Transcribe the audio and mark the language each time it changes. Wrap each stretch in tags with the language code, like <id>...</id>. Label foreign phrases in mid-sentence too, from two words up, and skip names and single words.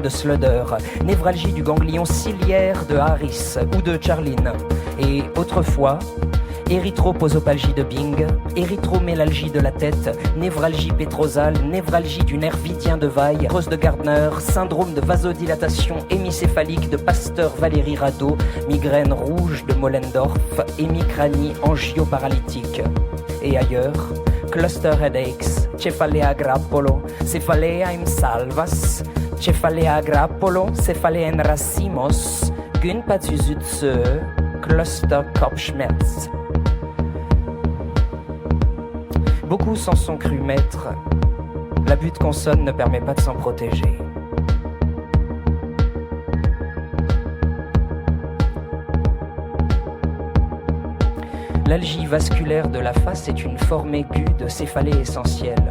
<fr>de Sluder, névralgie du ganglion ciliaire de Harris ou de Charlin, et autrefois, érythroposopalgie de Bing, érythromélalgie de la tête, névralgie pétrosale, névralgie du nerf vidien de Weill, rose de Gardner, syndrome de vasodilatation hémicéphalique de Pasteur-Valéry Rado, migraine rouge de Mollendorf, hémicranie angioparalytique. Et ailleurs,</fr> <en>cluster headaches,</en> <it>céphalea grappolo,</it> <pt>céphalea in salvas,</pt> <it>céphalea grappolo,</it> <es>céphalea in racimos, Gunpathisutse,</es> <de>cluster Kopfschmerz.</de> <fr>Beaucoup s'en sont crus maîtres. L'abus de consonne ne permet pas de s'en protéger. L'algie vasculaire de la face est une forme aiguë de céphalée essentielle.</fr>